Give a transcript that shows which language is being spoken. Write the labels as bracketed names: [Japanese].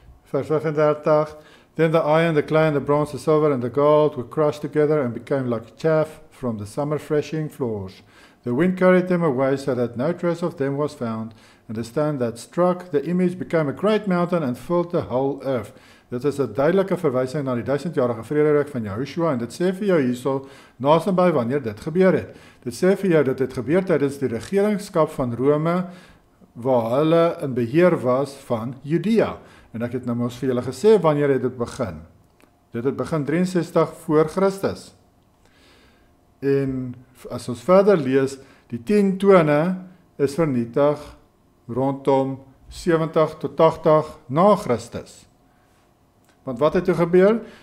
[Afrikaans] Vers 35, [English] Then the iron, the clay, and the bronze, the silver, and the gold were crushed together and became like chaff from the summer threshing floors. The wind carried them away so that no trace of them was found, and the stone that struck the image became a great mountain and filled the whole earth. [Afrikaans] Dit is 'n duidelike verwysing na die 1000-jarige vrederyk van Jehoshua, en dit sê vir jou hierso, naby wanneer dit gebeur het. Dit sê vir jou dat dit gebeur tydens die regeringskap van Rome, waar hulle in beheer was van Judea. En ek het nou mos vir julle gesê, wanneer het dit begin? Dit het begin 63 voor Christus. En as ons verder lees, die 10 tone is vernietig rondom 70 tot 80 na Christus. Want wat het toe gebeur?